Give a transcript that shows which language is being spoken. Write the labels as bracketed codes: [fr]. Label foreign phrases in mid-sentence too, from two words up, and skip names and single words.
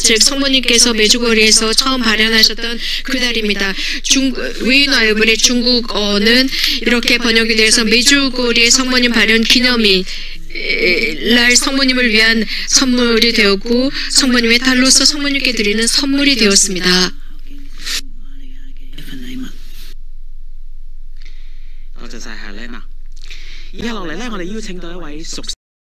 [ko] 즉 성모님께서 매주거리에서 처음 발현하셨던 그날입니다. 위인와이블의 중국어는 이렇게 번역이 되어서 매주거리의 성모님 발현 기념일 날 성모님을 위한 선물이 되었고 성모님의 달로서 성모님께 드리는 선물이 되었습니다. [yue] 多謝晒夏麗娜。以下落嚟呢，我哋邀請到一位熟